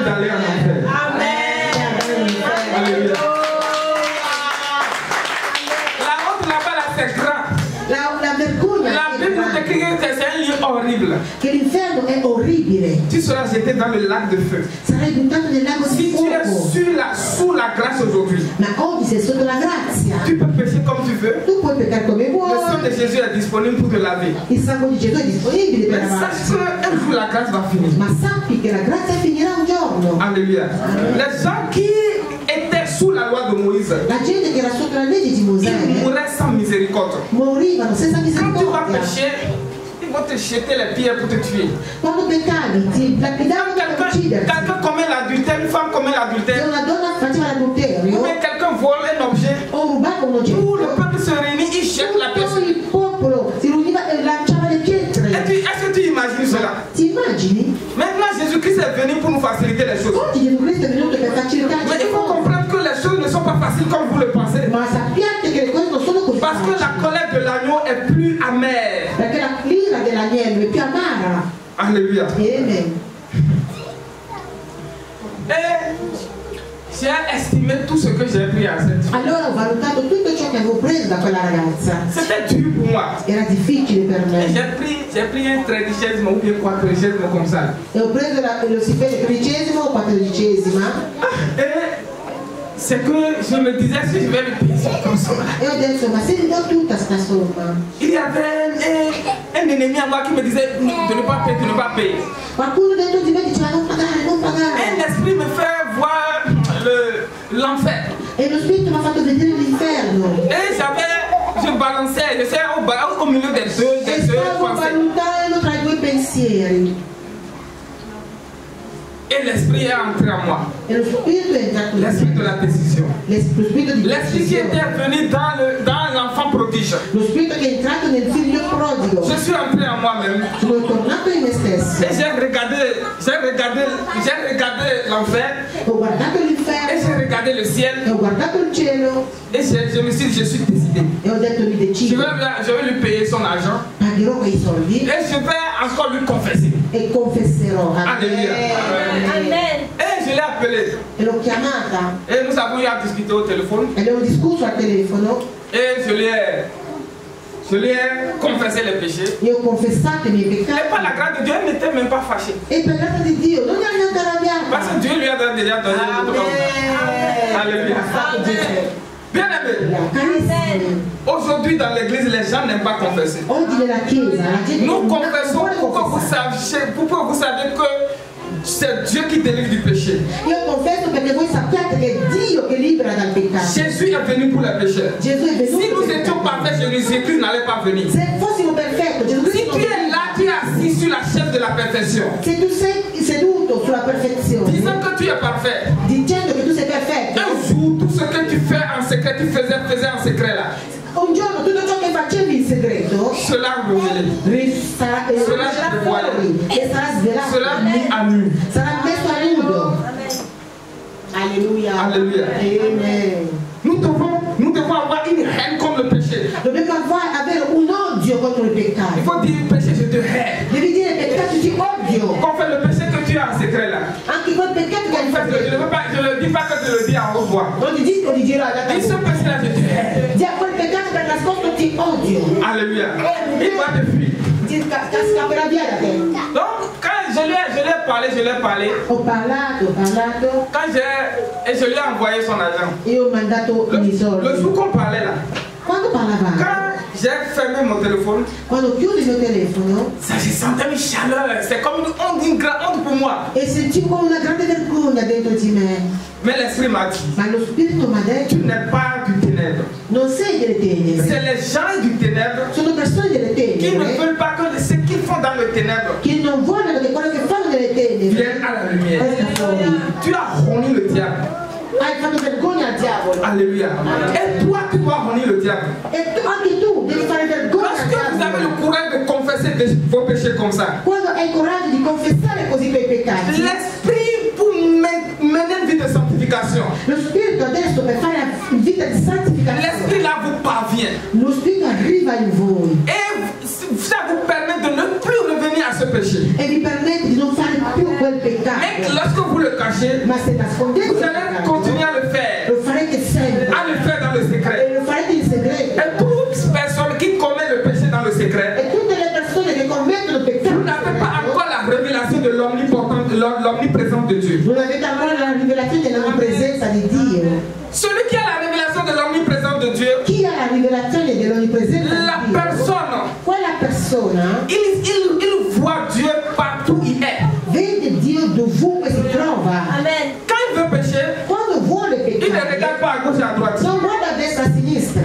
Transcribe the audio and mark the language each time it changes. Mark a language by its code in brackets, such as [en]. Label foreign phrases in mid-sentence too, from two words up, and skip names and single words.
[fr] D'aller en enfer. Alléluia. La honte là-bas, là, c'est grand. [it] La vergogna [fr] La Bible nous décrit que c'est un lieu horrible. [it] che l'inferno è orribile. [fr] Tu seras jeté dans le lac de feu. [it] Sarai buttato nel lago di [fr] Si tu es [it] fuoco. [fr] sous la grâce aujourd'hui, [it] Ma oggi sei sotto la grazia. [fr] tu peux pécher comme tu veux. [it] Tu puoi peccare come [fr] Le sang [it] vuoi. [fr] de Jésus est disponible pour te laver. [it] Il sangue di Gesù è disponibile per [fr] Mais sache [it] lavarsi. [fr] qu'un jour la grâce va finir. [it] Ma sappi che la grazia finirà un giorno. [fr] Alléluia. Les gens qui étaient sous la loi de Moïse, [it] La gente che era sotto la legge di Mosè [fr] ils mouraient sans miséricorde. [it] morivano senza [fr] Quand tu vas [it] misericordia. [fr] pécher, ils vont te jeter les pierres pour te tuer. [it] Quando peccavi ti lapidavano per ucciderti. [fr] Quelqu'un commet l'adultère, une femme commet [it] Se [fr] l'adultère, [it] una donna faceva [fr] ou [it] l'adulterio [fr] bien quelqu'un vole un objet, [it] o rubava un [fr] tout le [it] oggetto, [fr] peuple se réunit, il jette la pierre. [it] tutto il popolo si riuniva e lanciava le [fr] Et [it] pietre. [fr] puis, est-ce que tu imagines cela? [it] Ti immagini? [fr] Maintenant, Jésus-Christ est venu pour nous faciliter les choses. [it] Oggi Gesù Cristo è venuto per facilitarci [fr] Mais [it] le [fr] il faut [it] cose. [fr] comprendre que les choses ne sont pas faciles comme vous le pensez. [it] Ma sappiate che le cose non sono così [fr] Parce que la [it] facili. [fr] colère de l'agneau est plus amère. [it] Perché l'ira dell'agnello è più amara. [fr] Alléluia. Amen. Et j'ai estimé tout ce que j'ai pris à cette fille. [it] Allora ho valutato tutto ciò che avevo preso da quella ragazza. [fr] C'était dur pour moi. [it] Era difficile per [fr] Et [it] me. [fr] j'ai pris un tredicesimo ou bien quattordicesimo comme ça. [it] E ho preso lo stipendio 13° o 14°. [fr] Et c'est que je me disais si je vais le payer comme ça. [it] E ho detto, ma se gli do tutta sta somma? [fr] Il y avait un ennemi à moi qui me disait de ne pas payer, de ne pas payer. [it] Qualcuno dentro di me diceva non pagare, non [fr] Un [it] pagare. [fr] esprit me fait voir l'enfer. [it] E lo spirito mi ha fatto vedere l'inferno. [fr] Et je balançais, j'étais au milieu des [it] E [fr] deux [it] stavo [fr] pensées. [it] valutando tra i due pensieri. [fr] Et l'esprit est entré en moi. [it] E lo spirito è entrato in [fr] L'esprit de [it] me. [fr] la décision. [it] Lo spirito di [fr] L'esprit qui [it] decisione. [fr] était venu dans l'enfant prodige. [it] Lo spirito che è entrato nel figlio prodigo. [fr] Je suis entré en moi-même. [it] Sono tornato in me stesso. [fr] Et j'ai regardé l'enfer. [it] Ho guardato [fr] Et [it] l'inferno. [fr] j'ai regardé le ciel. [it] E ho guardato il cielo. [fr] Et je me suis dit, je suis décidé. [it] E ho detto mi [fr] Je [it] decido. [fr] vais lui payer son argent. [it] Pagherò quei soldi. [fr] Et je vais encore lui confesser. [it] E confesserò. [fr] Alléluia. Amen. Et je l'ai appelé. [it] E l'ho chiamata. [fr] Et nous avons eu à discuter au téléphone. [it] E abbiamo discusso al telefono. [fr] Et je lui ai confessé les péchés. [it] Io ho confessato i miei [fr] Et par la [it] peccati. [fr] grâce de Dieu, elle n'était même pas fâchée. [it] E per grazia di Dio non ero neanche [fr] Parce que [it] arrabbiata. [fr] Dieu lui a déjà donné l'autre homme. Alléluia. Bien aimé, [it] Carissimi, [fr] aujourd'hui dans l'église, les gens n'aiment pas confesser. [it] oggi nella chiesa la gente [fr] Nous [it] non [fr] confessons [it] vuole [fr] pour que [it] confessare. [fr] vous sachiez que c'est Dieu qui délivre du péché. [it] Io confesso perché voi sappiate che è Dio che libera dal peccato. [fr] Jésus est venu pour les pécheurs. [it] Gesù è venuto [fr] Si nous [it] per i [fr] étions [it] peccati. [fr] parfaits, Jésus-Christ n'allait pas venir. [it] Se fossimo perfetti, Gesù [fr] Si [it] Cristo [fr] tu es là, tu es assis sur la chaise de la perfection. [it] se tu sei seduto sulla perfezione, [fr] Disant que tu es parfait. [it] dicendo che tu sei perfetto, [fr] Un jour, tout ce que tu fais en secret, tu faisais en secret là. [it] un giorno tutto ciò che facevi in segreto [fr] Cela révélé. [it] sarà Sarà fuori e sarà svelato, [fr] Cela mis à nu. [it] sarà messo a nudo. Alleluia. [fr] Alléluia. Amen. Nous devons avoir une haine contre le péché. [it] Dobbiamo avere un odio contro il [fr] Il [it] peccato. [fr] faut dire péché, je te hais. [it] Devi dire peccato ti odio. [fr] Qu'on fait le péché que tu as en secret là. [it] Anche quel peccato che hai [fr] En fait, [it] fatto. [fr] je ne dis pas que tu le dis en haute voix. [it] Non ti dico di girare da [fr] Dis ce [it] te. [fr] péché là, je te hais. [it] Di a quel peccato che hai nascosto ti odio. [fr] Alléluia. Il va te fuir. [it] Ti scapperà via da te. [fr] Donc, quand je lui ai parlé. [it] Ho parlato. [fr] Quand et je lui ai envoyé son argent. [it] Io ho mandato i soldi. [fr] Le jour qu'on parlait là. [it] Quando parlavamo? [fr] Quand j'ai fermé mon téléphone. [it] Quando chiudo il mio telefono. [fr] Ça, je sentais une chaleur. C'est comme une grande honte pour moi. [it] E sentivo una grande vergogna dentro di me. [fr] Mais l'esprit m'a dit. [it] Ma lo spirito mi ha detto. [fr] Tu n'es pas du ténèbre. [it] Non sei delle tenebre. [fr] C'est les gens du ténèbre. [it] Sono persone delle tenebre. [fr] Qui ne veulent pas que ce qu'ils font dans le ténèbre. [it] Che non vogliono che quello che fanno nelle tenebre. [fr] Vienne à la lumière. Tu as roni le diable. [it] Hai fatto vergogna al diavolo. [fr] Alléluia. Et toi, tu dois honner le diable. [it] E anche tu devi fare vergogna al [fr] Lorsque vous avez [it] diavolo. [fr] le courage de confesser vos péchés comme ça, [it] Quando hai il coraggio di confessare così i tuoi peccati. [fr] l'esprit pour mener une vie de sanctification, [it] Lo spirito adesso per fare una vita di santificazione. [fr] l'esprit là vous parvient. [it] Lo spirito arriva in voi. [fr] Et ça vous permet de ne plus revenir à ce péché. [it] E vi permette di non fare più quel [fr] Mais [it] peccato. [fr] lorsque vous le cachez, [it] Ma se nascondete [fr] vous [it] il [fr] allez [it] peccato, [fr] continuer à le faire. [it] lo farete sempre. [fr] À le faire dans le secret. [it] E lo farete in segreto. [fr] Et toute personne qui commet le péché dans le secret, [it] E tutte le persone che commettono peccato, [fr] vous n'avez pas encore la révélation de l'omniprésence de Dieu. [it] non avete ancora la rivelazione dell'onnipresenza di Dio. [fr] Celui qui a la révélation de l'omniprésence de Dieu, [it] Chi ha la rivelazione dell'onnipresenza [fr] la [it] di Dio? [fr] personne, [it] Quella persona [fr] il voit Dieu partout où il est. [it] vede Dio dovunque si trova. [fr] Quand il veut pécher, [it] Quando vuole [fr] il ne [it] peccare, [fr] regarde pas à gauche et à droite. [it] non guarda a destra a sinistra,